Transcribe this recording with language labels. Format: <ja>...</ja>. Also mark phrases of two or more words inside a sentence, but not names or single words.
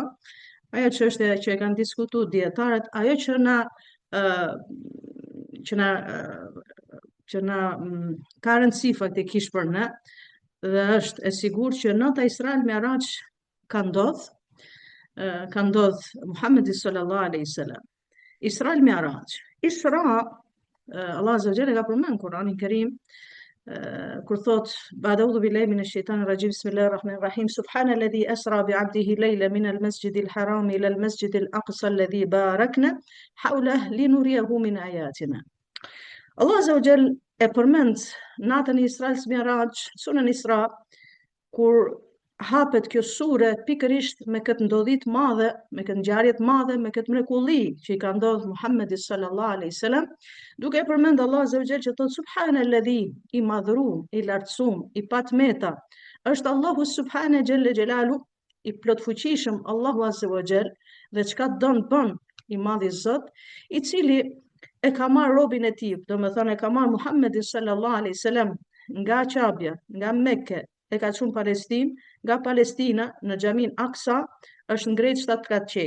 <sq>Ajo çështje që e kanë diskutuar dietarët, ajo që na ka rëndësi faktikisht për ne dhe është e sigurt që nata Isra Mi'raj ka ndodh Muhamedi</sq> <ar>صلى الله عليه وسلم. Isra Mi'raj. Isra الله عز وجل</ar> <sq>ka përmend në Kur'anin Kerim kur thot</sq> <ar>بعد أعوذ بالله من الشيطان الرجيم بسم الله الرحمن الرحيم سبحان الذي أسرى بعبده ليلا من المسجد الحرام إلى المسجد الأقصى الذي باركنا حوله لنريه من آياتنا. الله عز وجل</ar> <sq>e përmend natën e Isra Mi'raj, surën Isra, kur hapet kjo sure pikërisht me këtë ndodhi të madhe, me këtë ngjarje të madhe, me këtë mrekulli që i ka ndodhur Muhamedit</sq> <ar>صلى الله عليه وسلم,</ar> <sq>duke e përmend</sq> <ar>الله عز وجل</ar> <sq>që thot subhanalladhi, i madhëruar, i lartësuar, i patmeta, është Allahu</sq> <ar>سبحانه جل جلاله,</ar> <sq>i plot fuqishëm</sq> <ar>الله عز وجل,</ar> <sq>dhe çka don bën i madhi Zot, i cili e ka marrë robin e tij, domethënë e ka marrë Muhamedit</sq> <ar>صلى الله عليه وسلم</ar> <sq>nga Qabja, nga Mekke, e ka çuar në Palestinë, nga Palestina në Xhamin Aksa është ngrejt 7 kat qej.</sq>